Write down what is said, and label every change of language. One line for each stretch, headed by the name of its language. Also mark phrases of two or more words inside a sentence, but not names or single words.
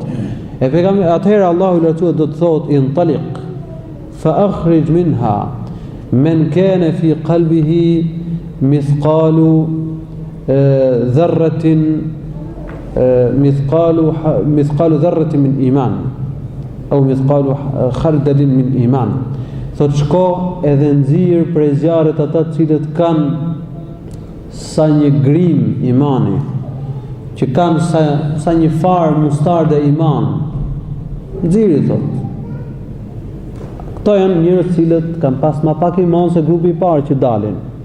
Albanian: E pejgamberi atëherë Allahu i lartësuar do të thotë
Arabic: انطلق فأخرج منها من كان في قلبه مثقال ذرة مثقال ذرة من إيمان أو مثقال خردل من إيمان au mithqalu khardalin min iman.
Albanian: Thot shko edhe nxirr prej zjarrit ata të cilët kanë sa një grim imani, që kanë sa një farë mustarde iman. Nxirri thot. Këto janë njerëz cilët kanë pas më pak iman se grupi i parë që dalin.